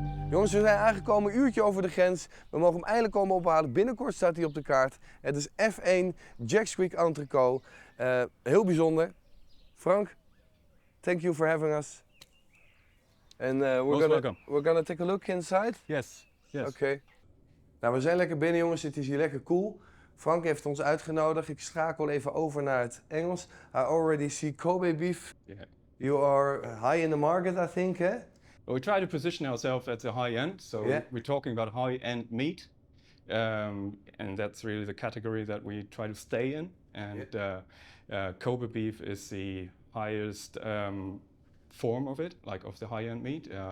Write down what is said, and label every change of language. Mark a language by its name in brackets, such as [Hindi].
[Dutch] Jongens, we zijn aangekomen, een uurtje over de grens. We mogen hem eindelijk komen ophalen. Binnenkort staat hij op de kaart. Het is F1 Jacks Creek Entrecôte. Heel bijzonder. [English] Frank, thank you for having us. And we're gonna take a look inside. Yes. [Dutch] Oké. Nou, we zijn lekker binnen, jongens. Het is hier lekker cool. Frank heeft ons uitgenodigd. Ik schakel even over naar het Engels. [English] I already see Kobe beef. Yeah. You are high in the market, I think, eh? Well, we try to position ourselves at the high end, so we're talking about high-end meat, and that's really the category that we try to stay in. And Kobe beef is the highest form of it, like of the high-end meat.